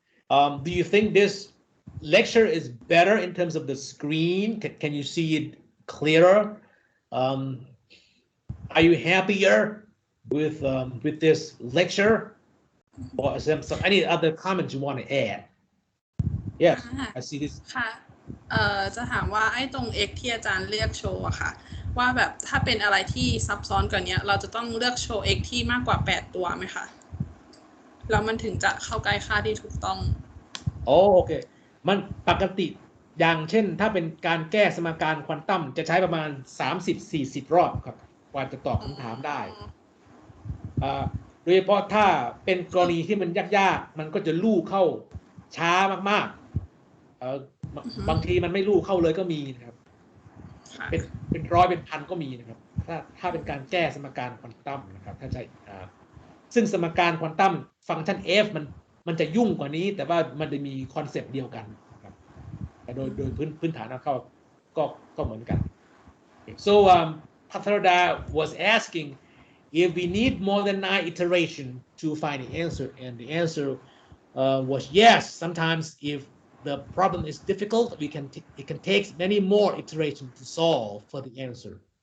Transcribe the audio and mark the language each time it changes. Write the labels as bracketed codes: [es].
[en] Do you think this lecture is better in terms of the screen? Can you see it clearer? Are you happier with this lecture? Or some any other comments you want to add? Yes, I see this. [th] ค่ะจะถามว่าไอ้ตรง x ที่อาจารย์เลือกโชว์อะค่ะว่าแบบถ้าเป็นอะไรที่ซับซ้อนกว่านี้เราจะต้องเลือกโชว์ x ที่มากกว่า8ตัวไหมคะแล้วมันถึงจะเข้าใกล้ค่าที่ถูกต้อง โอเคมันปกติอย่างเช่นถ้าเป็นการแก้สมการควอนตัมจะใช้ประมาณ 30-40 รอบครับกว่าจะตอบคำถามได้โดยเฉพาะถ้าเป็นกรณีที่มันยากๆมันก็จะลู่เข้าช้ามากๆบางทีมันไม่ลู่เข้าเลยก็มีนะครับ เป็นร้อยเป็นพันก็มีนะครับถ้าเป็นการแก้สมการควอนตัมนะครับถ้าใช้ซึ่งสมการควอนตัมฟังก์ชัน f มันจะยุ่งกว่านี้แต่ว่ามันจะมีคอนเซปต์เดียวกันนะครับโดยพื้นฐานเข้าก็เหมือนกัน [en] so Hathaithip was asking if we need more than 9 iterations to find the answer, and the answer was yes. Sometimes if the problem is difficult, it can take many more iterations to solve for the answer.